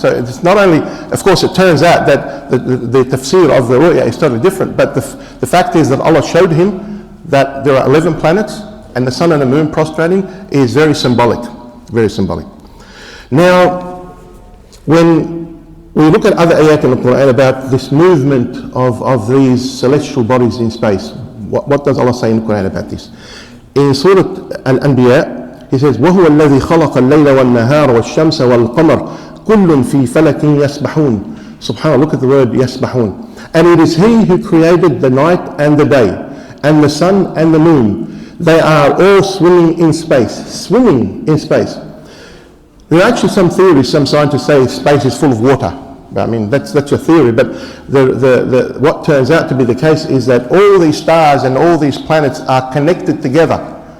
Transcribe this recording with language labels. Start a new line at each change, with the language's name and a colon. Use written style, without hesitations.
English: So it's not only, of course, it turns out that the tafsir of the ru'ya is totally different, but the fact is that Allah showed him that there are 11 planets, and the sun and the moon prostrating is very symbolic, very symbolic. Now, when we look at other ayat in the Quran about this movement of these celestial bodies in space, what does Allah say in the Quran about this? In Surah Al-Anbiya, He says,
Arabic: وَهُوَ الَّذِي خَلَقَ اللَّيْلَ وَالنَّهَارَ وَالشَّمْسَ وَالْقَمَرَ كُلٌّ فِي فَلَكٍ يَسْبَحُونَ.
English: SubhanAllah, look at the word يَسْبَحُونَ. And it is He who created the night and the day, and the sun and the moon. They are all swimming in space. Swimming in space. There are actually some theories, some scientists say space is full of water. I mean, that's a theory, but what turns out to be the case is that all these stars and all these planets are connected together.